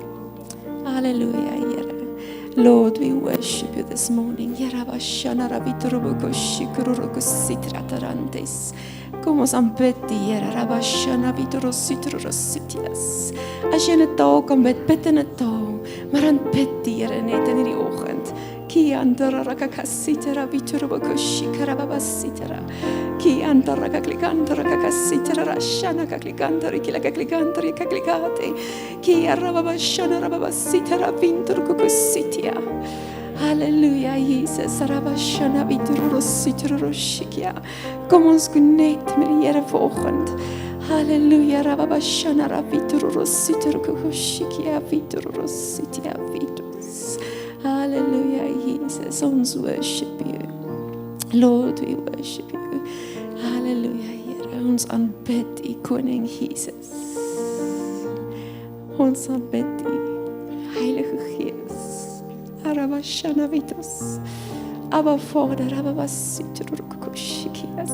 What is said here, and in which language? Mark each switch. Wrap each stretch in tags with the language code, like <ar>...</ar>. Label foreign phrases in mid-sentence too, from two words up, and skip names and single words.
<af>Hallelujah, Here.</af> <en>Lord, we worship you this morning.</en> <af>Kom ons aanbid die Here. As jy in 'n taal kan bid, bid in 'n taal, maar aanbid die Here net in hierdie oggend. Ki andara rakakasitera biturubokushikara babasitera. Ki andara kaklikandara kakasitera rashana kaklikandara kilakaklikandara kaklikate. Ki arababashana rababasitera binturkukusitia. Halleluja, Jesus. Rabashana bitururositruroshikya. Kom ons connect met die Here vanoggend. Halleluja, rababashana rabitururositrukukushikya bitururositia vitus.</af> <en>Hallelujah, Jesus, ons worship you. Lord, we worship you.</en> <af>Hallelujah, Here, ons aanbid</af> <en>U Koning Jesus.</en> <af>Ons aanbid U Heilige Gees. Arabashana vitus. Abba Vader, Rababasiturukushikias.</af>